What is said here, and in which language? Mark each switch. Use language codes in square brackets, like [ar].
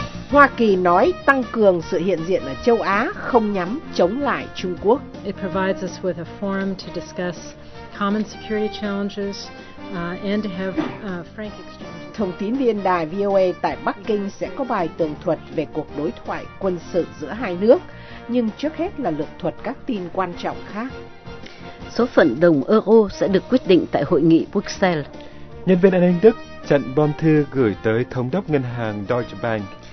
[vi] Hoa Kỳ nói tăng cường sự hiện diện ở châu Á không nhắm chống lại Trung Quốc. [en] It provides us with a forum to discuss common security challenges and to have frank exchange. [vi] Thông tín viên đài VOA tại Bắc Kinh sẽ có bài tường thuật về cuộc đối thoại quân sự giữa hai nước, nhưng trước hết là lược thuật các tin quan trọng khác. Số phận đồng euro sẽ được quyết định tại hội nghị Bruxelles. Nhân viên an ninh Đức chặn bom thư gửi tới thống đốc ngân hàng Deutsche Bank.